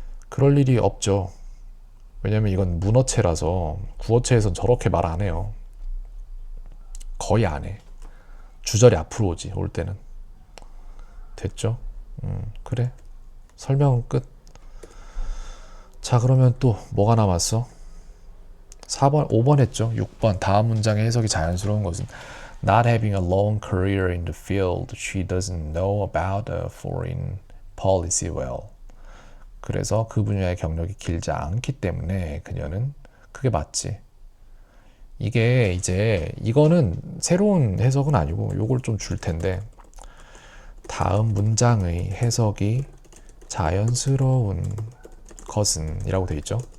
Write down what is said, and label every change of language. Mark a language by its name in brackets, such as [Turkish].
[Korean] 그럴 일이 없죠. 왜냐면 이건 문어체라서 구어체에선 저렇게 말 안 해요. 거의 안 해. 주절이 앞으로 오지, 올 때는. 됐죠? 그래. 설명은 끝. 자, 그러면 또 뭐가 남았어? 4번, 5번 했죠? 6번. 다음 문장의 해석이 자연스러운 것은 [English] Not having a long career in the field, she doesn't know about a foreign policy well. [Korean] 그래서 그 분야의 경력이 길지 않기 때문에 그녀는 그게 맞지. 이게 이제 이거는 새로운 해석은 아니고 요걸 좀 줄 텐데, 다음 문장의 해석이 자연스러운 것은 이라고 되어 있죠.